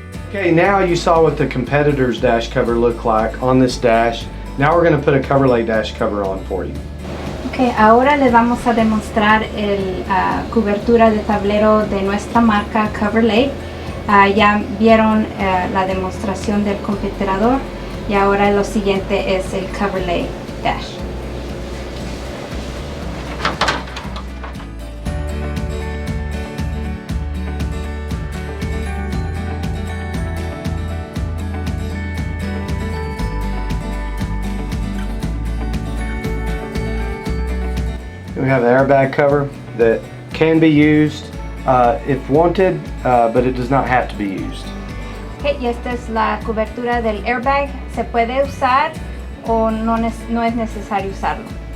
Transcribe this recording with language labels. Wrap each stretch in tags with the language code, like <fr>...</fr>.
<en>Okay, now you saw what the competitor's dash cover looked like on this dash. Now we're going to put a Coverlay dash cover on for you.</en> <es>Okay, ahora les vamos a demostrar cobertura de tablero de nuestra marca Coverlay. Ya vieron la demostración del computador, y ahora lo siguiente es el Coverlay dash.</es> <en>We have an airbag cover that can be used if wanted, but it does not have to be used.</en> <es>Okay, y esta es la cobertura del airbag. Se puede usar o no es necesario usarlo.</es>